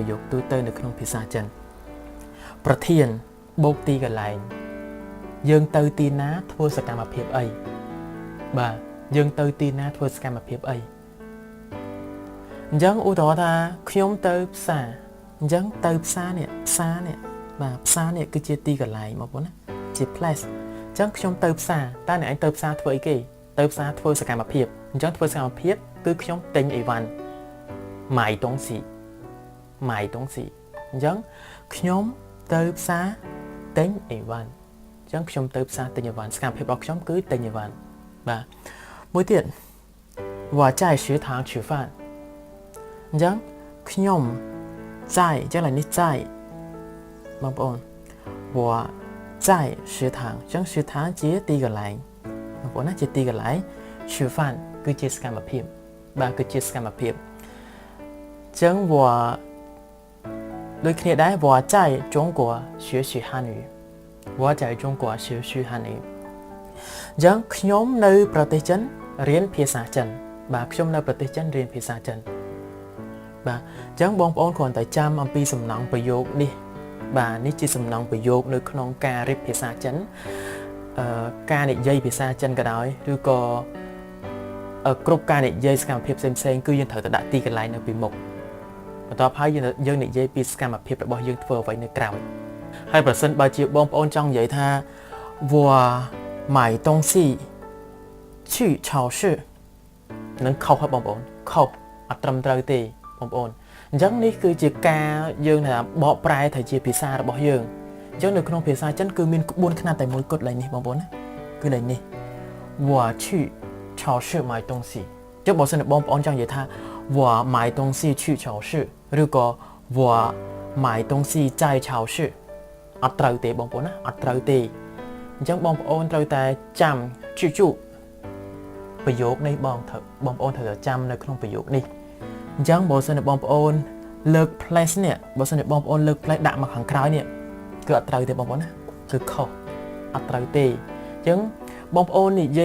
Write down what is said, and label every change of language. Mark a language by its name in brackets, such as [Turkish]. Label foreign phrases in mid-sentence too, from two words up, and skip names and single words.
[Khmer] យោគទូទៅនៅក្នុងភាសាចិនប្រធានបូកទីកន្លែងយើងទៅទីណាធ្វើសកម្មភាពអីបាទយើងទៅទីណាធ្វើសកម្មភាពអីអញ្ចឹងឧទាហរណ៍ថាខ្ញុំទៅផ្សារអញ្ចឹងទៅផ្សារនេះបាទផ្សារនេះគឺជាទីកន្លែងបងប្អូនណាជា place អញ្ចឹងខ្ញុំទៅផ្សារតើអ្នកឯងទៅផ្សារធ្វើអីគេទៅផ្សារធ្វើសកម្មភាពអញ្ចឹងធ្វើសកម្មភាពគឺខ្ញុំទិញអីវ៉ាន់ [Chinese] 买东西 [Khmer] អញ្ចឹងខ្ញុំទៅផ្សារទិញអីវ៉ាន់អញ្ចឹងខ្ញុំទៅផ្សារទិញអីវ៉ា ន់សកម្មភាពរបស់ខ្ញុំគឺទិញអីវ៉ាន់បាទមួយទៀត [Chinese] 我在食堂吃饭 [Khmer] អញ្ចឹងខ្ញុំ在អញ្ចឹងឡើយនេះ在បងប្អូន [Chinese] 我在食堂 [Khmer] អញ្ចឹង食堂ជាទីកន្លែងបងប្អូនណាជាទីកន្លែង吃饭គឺជាសកម្មភាពបាទគឺជាសកម្មភាពអញ្ចឹង ដូចគ្នាដែរ [Chinese] 我在中国学习汉语我在中国学习汉语 [Khmer] អញ្ចឹងខ្ញុំនៅប្រទេសចិនរៀនភាសាចិនបាទខ្ញុំនៅប្រទេសចិនរៀនភាសាចិនបាទ អញ្ចឹងបងប្អូនគ្រាន់តែចាំអំពីសំណង់ប្រយោគនេះបាទនេះជាសំណង់ប្រយោគនៅក្នុងការរៀបភាសាចិនការនិយាយភាសាចិនក៏ដោយឬក៏គ្រប់ការនិយាយសកម្មភាពផ្សេងៗគឺយើងត្រូវតែដាក់ទីកន្លែងនៅពីមុខបន្ទាប់ហើយយើងនិយាយពីសកម្មភាពរបស់យើងធ្វើអ្វីនៅក្រៅហើយប្រសិនបើជាបងប្អូនចង់និយាយថា [Chinese] 我买东西去超市 [Khmer] នឹងខុសហើយបងប្អូនខុសអត់ត្រឹមត្រូវទេបងប្អូនអញ្ចឹងនេះគឺជាការយើងថាបកប្រែទៅជាភាសារបស់យើងអញ្ចឹងនៅក្នុងភាសាចិនគឺមានក្បួនខ្នាតតែមួយគត់ឡើយនេះបងប្អូនណាគឺឡើយនេះ [Chinese] 我去超市买东西 [Khmer] ចុះបើសិនបងប្អូនចង់និយាយថា我 [Chinese] 买东西去超市 [Khmer] ឬក៏ [Chinese] 我买东西在超市 [Khmer] អត់ត្រូវទេបងប្អូនណាអត់ត្រូវទេអញ្ចឹងបងប្អូនត្រូវតែចាំជូប្រយោគនេះបងប្អូនត្រូវតែចាំនៅក្នុងប្រយោគនេះអញ្ចឹងបើសិនជា បងប្អូនលើក place នេះបើសិនជាបងប្អូនលើក place ដាក់មកខាងក្រោយនេះគឺអត់ត្រូវទេបងប្អូនណាគឺខុសអត់ត្រូវទេអញ្ចឹងបងប្អូននិយា